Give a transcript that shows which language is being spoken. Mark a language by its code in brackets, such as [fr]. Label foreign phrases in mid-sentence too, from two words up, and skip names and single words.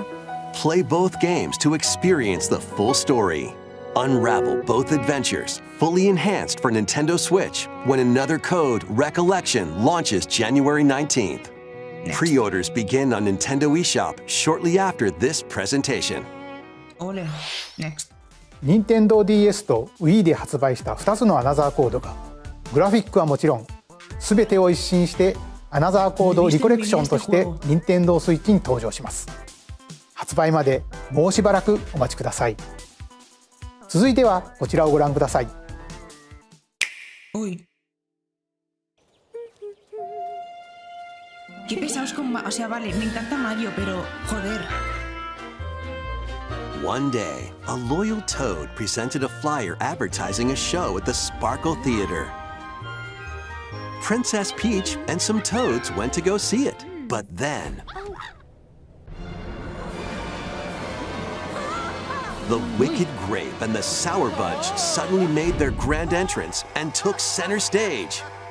[en] Play both games to experience the full story. Unravel both adventures, fully enhanced for Nintendo Switch, when Another Code Recollection launches January 19th. Pre-orders begin on Nintendo eShop shortly after this presentation. Ole. Next. [ja] Nintendo DS と Wii で発売した2つのアナザーコードがグラフィックはもちろん全てを一新してアナザーコードリコレクションとして Nintendo Switch に登場します。発売までもうしばらくお待ちください。続いてはこちらをご覧ください。 [es] Uy. Qué pesados con... O sea, vale, me encanta Mario, pero... Joder. [en] One day, a loyal toad presented a flyer advertising a show at the Sparkle Theater. Princess Peach and some toads went to go see it, but then... The Wicked Grape and the Sour Bunch suddenly made their grand entrance and took center stage.